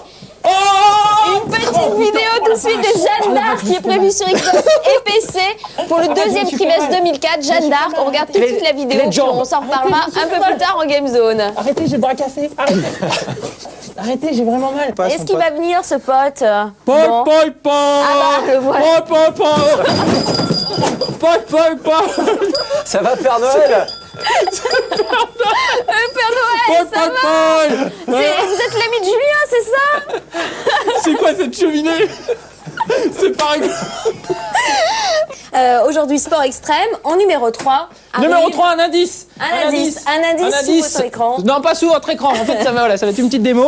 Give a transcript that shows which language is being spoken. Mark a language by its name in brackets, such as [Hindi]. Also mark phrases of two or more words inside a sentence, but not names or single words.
[French] une petite vidéo tout de suite de Jeanne d'Arc qui est prévue sur Xbox et PC pour le deuxième trimestre 2004. Jeanne d'Arc, on regarde tout de suite la vidéo, puis on s'en reparlera un peu plus tard en Game Zone. Arrêtez, j'ai le bras cassé. Arrêtez. Arrêtez, j'ai vraiment mal. Est-ce qu'il va venir ce pote? Poi, Non. poi, poi. Ah bah, le voilà. Poi, poi, poi. Poi, poi, poi. Ça va, Père Noël? Père Noël, Poi, ça poi, va? poi. Vous êtes l'ami de Julien, c'est ça? C'est quoi cette cheminée? C'est pas rigolo. Aujourd'hui, sport extrême. En numéro 3. Numéro 3, un indice. Un indice sous votre écran. Non, pas sous votre écran. En fait, ça va, voilà, ça va être une petite démo.